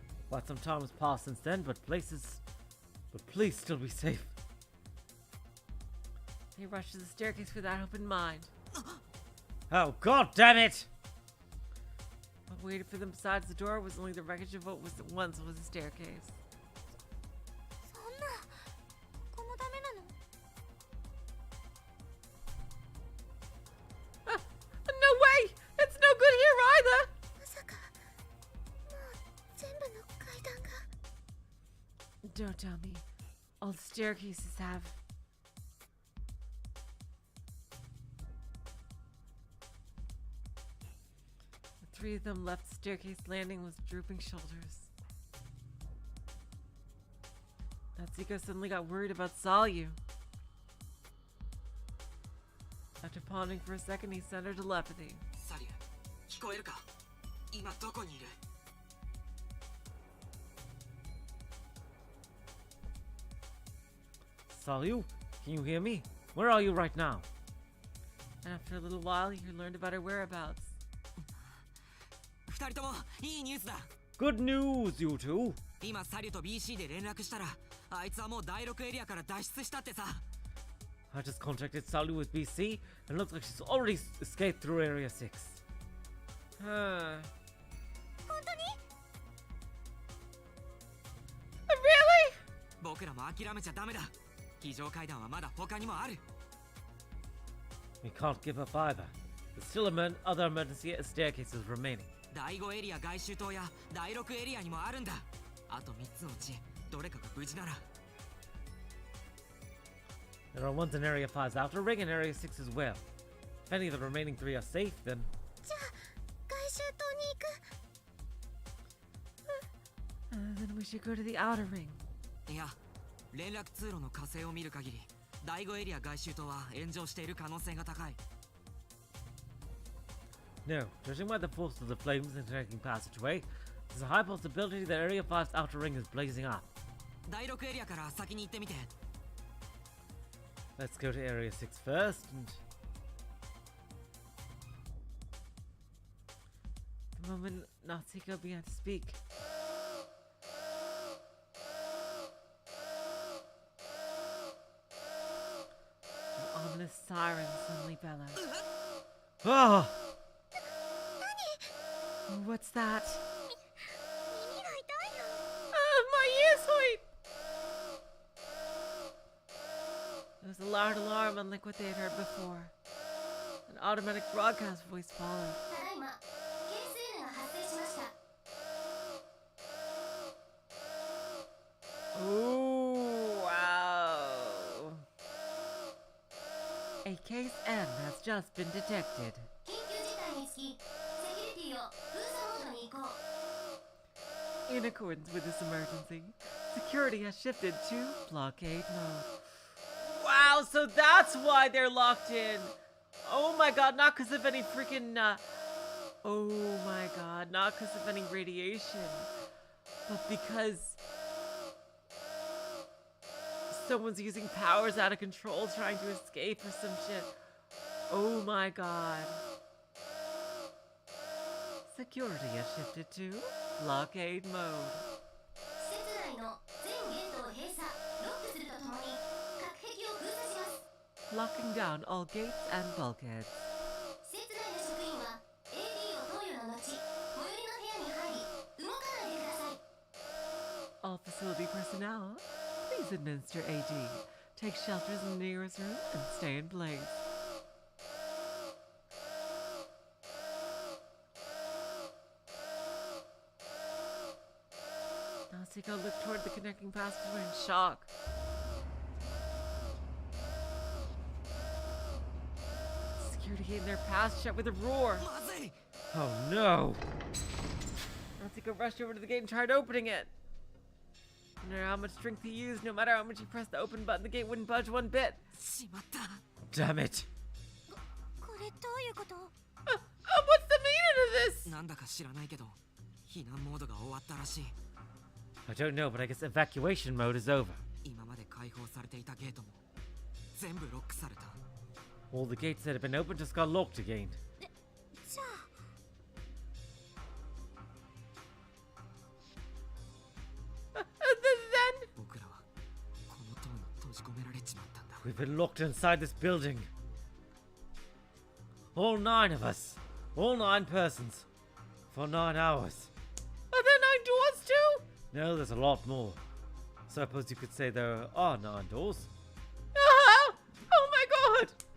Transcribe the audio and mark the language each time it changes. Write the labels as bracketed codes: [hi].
[en] Quite some time has passed since then, but please still be safe. They rushed to the staircase with that hope in mind. Oh, god damn it! What waited for them besides the door was only the wreckage of what was once was a staircase. [ja] そんな、ここもダメなの。 [en] No way! It's no good here either! [ja] まさか、もう全部の階段が。 [en] Don't tell me. All the staircases have. The three of them left the staircase landing with drooping shoulders. Natsuko suddenly got worried about Salyu. After pondering for a second, he sent her telepathy. [ja] サリュ、聞こえるか？今どこにいる？ [en] Salyu, can you hear me? Where are you right now? And after a little while, he learned about her whereabouts. [ja] 二人ともいいニュースだ。 [en] Good news, you two. [ja] 今サリュと BC で連絡したら、あいつはもう第6エリアから脱出したってさ。 [en] I just contacted Salyu with BC, and looks like she's already escaped through Area 6. Huh. [ja] 本当に？ [en] Really? [ja] 僕らも諦めちゃダメだ。非常階段はまだ他にもある。 [en] We can't give up either. There's still other emergency staircases remaining. [ja] 第5エリア外周塔や第6エリアにもあるんだ。あと3つのうちどれかが無事なら。 [en] There are ones in Area 5's outer ring and Area 6 as well. If any of the remaining 3 are safe, then [ja] じゃあ外周塔に行く。 [en] Then we should go to the outer ring. [ja] いや、連絡通路の火星を見る限り、第5エリア外周塔は炎上している可能性が高い。 [en] no. Judging by the force of the flames interconnecting passageway, there's a high possibility that Area 5's outer ring is blazing up. [ja] 第6エリアから先に行ってみて。 [en] Let's go to Area 6 first, and The moment Natsuko began to speak, an ominous siren suddenly bellowed. ah, Oh, what's that? [ja] 耳が痛いよ。 [en] My ears hurt! It was a loud alarm unlike what they had heard before. An automatic broadcast voice followed. [ja] ただいまケース N が発生しました。 [en] Ooh, wow. A case N has just been detected. [ja] 緊急事態につきセキュリティを封鎖モードに移行。 [en] In accordance with this emergency, security has shifted to blockade mode. Wow, so that's why they're locked in. Oh my god, not because of any freaking, oh my god, not because of any radiation, but because someone's using powers out of control trying to escape or some shit. Oh my god. Security has shifted to blockade mode. [ja] 施設内の全ゲートを閉鎖ロックするとともに隔壁を封鎖します。 [en] Locking down all gates and bulkheads. [ja] 施設内の職員は AD を投与の後最寄りの部屋に入り動かないでください。 [en] All facility personnel, please administer AD. Take shelters in the nearest room and stay in place. Natsuko looked toward the connecting passageway in shock. Security gate in their path shut with a roar. [ja] まずい。 [en] oh no! Natsuko rushed over to the gate and tried opening it. No matter how much strength he used, no matter how much he pressed the open button, the gate wouldn't budge one bit. [ja] しまった。 [en] Damn it! [ja] これどういうこと？ [en] What's the meaning of this? [ja] なんだか知らないけど、避難モードが終わったらしい。 [en] I don't know, but I guess evacuation mode is over. [ja] 今まで開放されていたゲートも全部ロックされた。 [en] All the gates that had been opened just got locked again. [ja] じゃあ [en] Then [ja] 僕らはこの塔に閉じ込められちまったんだ。 [en] We've been locked inside this building. All 9 of us. All 9 persons. For 9 hours. are there 9 doors too? No, there's a lot more. So I suppose you could say there are 9 doors. Oh my god!